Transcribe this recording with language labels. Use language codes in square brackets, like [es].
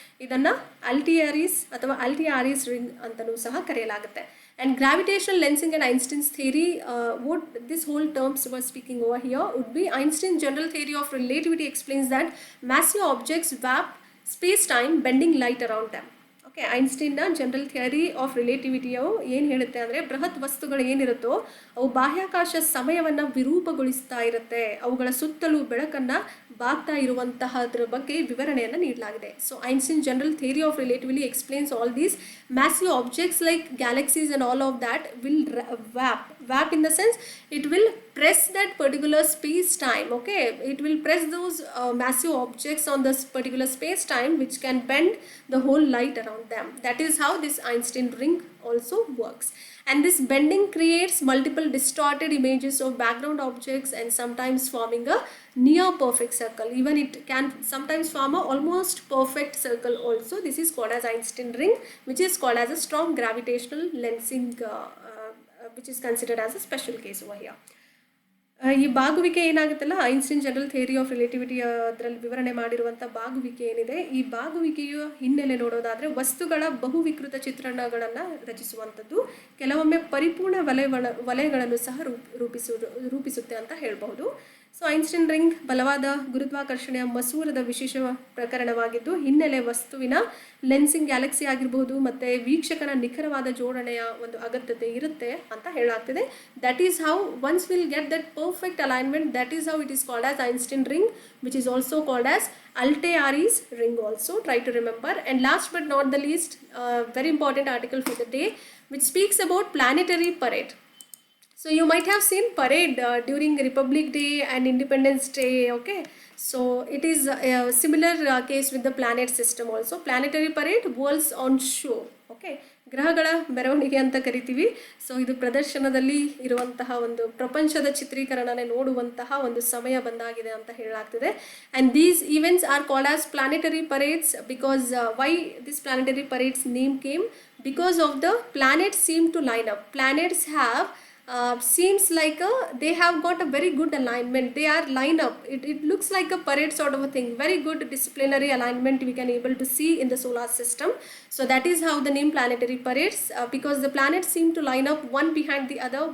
[kn] ಇದನ್ನು ಅಲ್ಟಿಯಾರಿಸ್ ಅಥವಾ ಅಲ್ಟಿಯಾರಿಸ್ ರಿಂಗ್ ಅಂತಲೂ ಸಹ ಕರೆಯಲಾಗುತ್ತೆ. [en] And gravitational lensing and Einstein's theory, what this whole terms we're speaking over here would be Einstein's general theory of relativity explains that massive objects warp space-time bending light around them. [kn] Okay, ಐನ್ಸ್ಟೈನ್ನ general theory of ರಿಲೇಟಿವಿಟಿಯು ಏನು ಹೇಳುತ್ತೆ ಅಂದರೆ, ಬೃಹತ್ ವಸ್ತುಗಳು ಏನಿರುತ್ತೋ ಅವು ಬಾಹ್ಯಾಕಾಶ ಸಮಯವನ್ನು ವಿರೂಪಗೊಳಿಸ್ತಾ ಇರುತ್ತೆ, ಅವುಗಳ ಸುತ್ತಲೂ ಬೆಳಕನ್ನು ಬಾಗ್ತಾ ಇರುವಂತಹದ್ರ ಬಗ್ಗೆ ವಿವರಣೆಯನ್ನು ನೀಡಲಾಗಿದೆ. [en] So Einstein general theory of relativity explains all these massive objects like galaxies and all of that will warp in the sense it will press that particular space time. Okay, it will press those massive objects on this particular space time which can bend the whole light around them. That is how this Einstein ring also works. And this bending creates multiple distorted images of background objects and sometimes forming a near perfect circle. Even it can sometimes form a almost perfect circle also. This is called as Einstein ring, which is called as a strong gravitational lensing, which is considered as a special case over here. [kn] ಈ ಬಾಗುವಿಕೆ ಏನಾಗುತ್ತಲ್ಲ, Einstein general theory of relativity ಅದರಲ್ಲಿ ವಿವರಣೆ ಮಾಡಿರುವಂಥ ಬಾಗುವಿಕೆ ಏನಿದೆ, ಈ ಬಾಗುವಿಕೆಯ ಹಿನ್ನೆಲೆ ನೋಡೋದಾದರೆ ವಸ್ತುಗಳ ಬಹುವಿಕೃತ ಚಿತ್ರಣಗಳನ್ನು ರಚಿಸುವಂಥದ್ದು, ಕೆಲವೊಮ್ಮೆ ಪರಿಪೂರ್ಣ ವಲಯಗಳನ್ನು ಸಹ ರೂಪಿಸುತ್ತೆ ಅಂತ ಹೇಳಬಹುದು. ಸೊ ಐನ್ಸ್ಟೈನ್ ರಿಂಗ್ ಬಲವಾದ ಗುರುತ್ವಾಕರ್ಷಣೆಯ ಮಸೂರದ ವಿಶೇಷ ಪ್ರಕರಣವಾಗಿದ್ದು, ಹಿನ್ನೆಲೆ ವಸ್ತುವಿನ ಲೆನ್ಸಿಂಗ್ ಗ್ಯಾಲಕ್ಸಿ ಆಗಿರಬಹುದು ಮತ್ತು ವೀಕ್ಷಕನ ನಿಖರವಾದ ಜೋಡಣೆಯ ಒಂದು ಅಗತ್ಯತೆ ಇರುತ್ತೆ ಅಂತ ಹೇಳಲಾಗ್ತಿದೆ. [en] That is how once will get that perfect alignment, that is how it is called as Einstein ring, which is also called as Altair's ring also. Try to remember. And last but not the least, very important article for the day, which speaks about planetary parade. So you might have seen parade during Republic Day and Independence Day. Okay, so it is a similar case with the planet system also. Planetary parade, worlds on show. [kn] Okay, ಗ್ರಹಗಳ ಮೆರವಣಿಗೆ ಅಂತ ಕರಿತೀವಿ. So ಇದು ಪ್ರದರ್ಶನದಲ್ಲಿ ಇರುವಂತಹ ಒಂದು ಪ್ರಪಂಚದ ಚಿತ್ರೀಕರಣನೇ ನೋಡುವಂತಹ ಒಂದು ಸಮಯ ಬಂದಾಗಿದೆ ಅಂತ ಹೇಳಲಾಗ್ತಿದೆ. [en] And these events are called as planetary parades because why this planetary parades name came, because of the planets seem to line up. Planets have seems like they have got a very good alignment. They are lined up. It looks like a parade sort of a thing. Very good disciplinary alignment we can able to see in the solar system. So that is how the name planetary parades, because the planets seem to line up one behind the other.